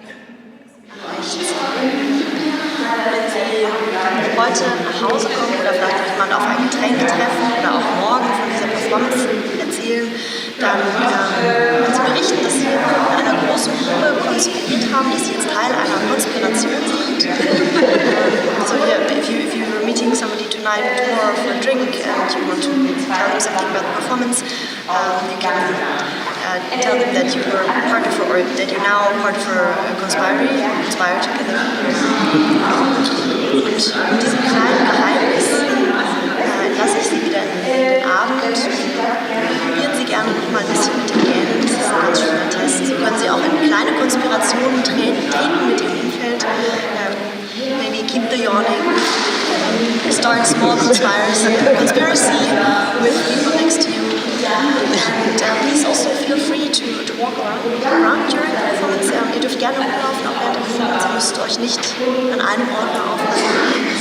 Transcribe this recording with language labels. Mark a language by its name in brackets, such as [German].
[German] Wenn Sie heute nach Hause kommen oder vielleicht jemand auf ein Getränk treffen oder auch morgen von dieser Performance erzählen, dann können Sie berichten, dass Sie in einer großen Gruppe konspiriert haben, dass Sie jetzt Teil einer Konspiration sind. [English] So if you were meeting somebody tonight tomorrow for a drink and you want to tell them something about the performance, you can tell them that you were part of, or that you're now part of a conspire together. [German] Und mit diesem kleinen Geheimnis lasse ich Sie wieder in den Abend. Probieren Sie gerne noch mal ein bisschen mit den Gähnen. Das ist ein ganz schöner Test. So können Sie auch in kleine Konspirationen treten mit Ihrem Umfeld. [English] Maybe keep the yawning. Start small conspiracy with people next to you. And please also feel free to walk around during the performance. [German] Ihr dürft gerne rumlaufen, auch während der Performance. Ihr müsst euch nicht an einem Ort mehr aufhalten.